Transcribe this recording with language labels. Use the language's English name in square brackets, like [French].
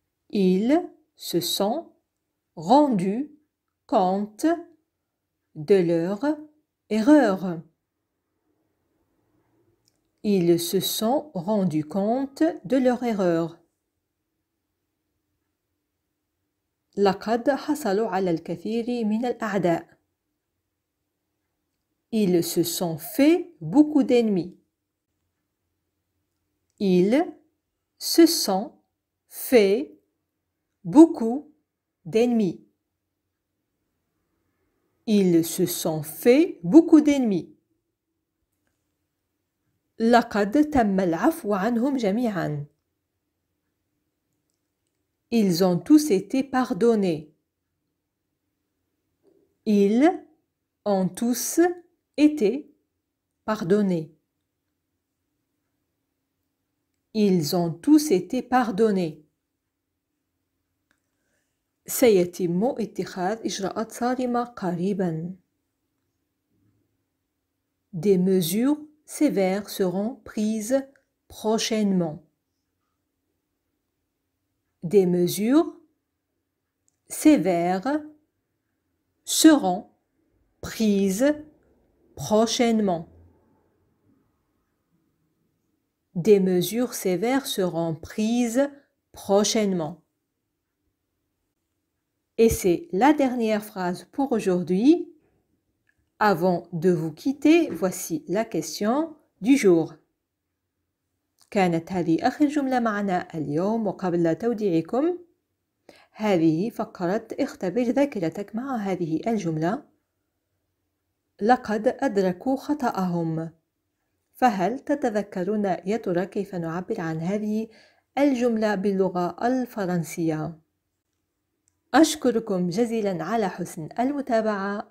[French] Ils se sont rendus compte de leur erreur. Ils se sont rendus compte de leur erreur. [Arabic] لقد حصلوا على الكثير من الأعداء. [French] Ils se sont fait beaucoup d'ennemis. Ils se sont fait beaucoup d'ennemis. Ils se sont fait beaucoup d'ennemis. [Arabic] لقد تم العفو عنهم جميعا. [French] Ils ont tous été pardonnés. Ils ont tous été pardonnés. Ils ont tous été pardonnés. [Arabic] سيتم اتخاذ إجراءات صارمة قريبا. [French] Des mesures sévères seront prises prochainement. Des mesures sévères seront prises prochainement. Des mesures sévères seront prises prochainement. Et c'est la dernière phrase pour aujourd'hui. Avant de vous quitter, voici la question du jour. [Arabic] كانت هذه آخر جملة معنا اليوم، وقبل توديعكم هذه فقرة اختبر ذاكرتك مع هذه الجملة. لقد أدركوا خطأهم. فهل تتذكرون يا ترى كيف نعبر عن هذه الجملة باللغة الفرنسية؟ أشكركم جزيلا على حسن المتابعة.